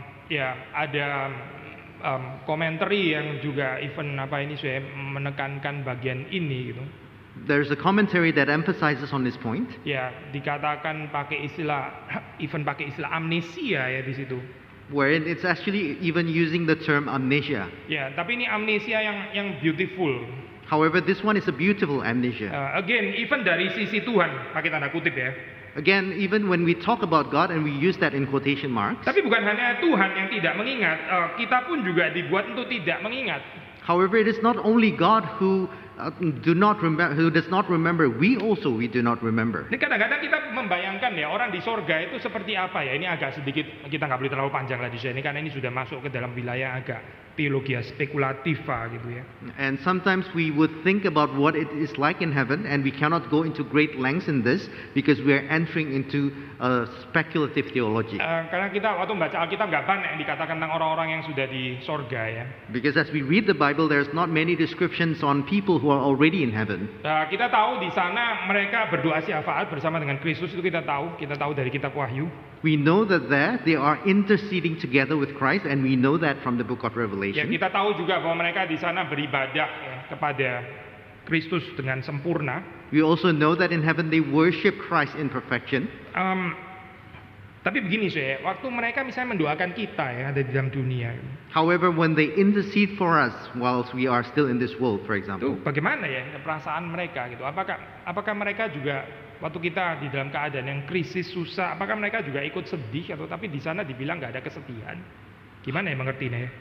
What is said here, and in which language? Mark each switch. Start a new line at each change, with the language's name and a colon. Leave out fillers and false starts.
Indonesian: Ya, ada commentary yang juga even saya menekankan bagian ini gitu.
English: There's a commentary that emphasizes on this point.
Indonesian: Ya, dikatakan pakai istilah amnesia ya di situ.
English: Wherein it's actually even using the term amnesia.
Indonesian: Ya, tapi ini amnesia yang beautiful.
English: However, this one is a beautiful amnesia. Again, even
Indonesian: dari sisi Tuhan, pakai tanda kutip ya.
English: Again, even when we talk about God and we use that in quotation marks.
Indonesian: Tapi bukan hanya Tuhan yang tidak mengingat, kita pun juga dibuat untuk tidak mengingat.
English: However, it is not only God who does not remember, we do not remember.
Indonesian: Ini kadang-kadang kita membayangkan ya orang di sorga itu seperti apa ya. Ini agak sedikit kita nggak boleh terlalu panjang lah di sini karena ini sudah masuk ke dalam wilayah agak teologi spekulativa gitu ya.
English: And sometimes we would think about what it is like in heaven, and we cannot go into great lengths in this because we are entering into speculative theology.
Indonesian: Karena kita waktu membaca Alkitab nggak banyak yang dikatakan tentang orang-orang yang sudah di sorga ya.
English: Because as we read the Bible, there's not many descriptions on people who are already in heaven.
Indonesian: Kita tahu di sana mereka berdoa syafaat bersama dengan Kristus, itu kita tahu dari kitab Wahyu.
English: We know that they are interceding together with Christ, and we know that from the book of Revelation.
Indonesian: Ya, kita tahu juga bahwa mereka di sana beribadah ya, kepada Kristus dengan sempurna.
English: We also know that in heaven they worship Christ in perfection.
Indonesian: Tapi begini saya, waktu mereka misalnya mendoakan kita yang ada di dalam dunia,
English: However, when they intercede for us whilst we are still in this world, for
Indonesian: itu
English: example,
Indonesian: bagaimana ya perasaan mereka gitu? Apakah mereka juga waktu kita di dalam keadaan yang krisis susah, apakah mereka juga ikut sedih atau tapi di sana dibilang nggak ada kesedihan? Gimana ya mengertinya ya?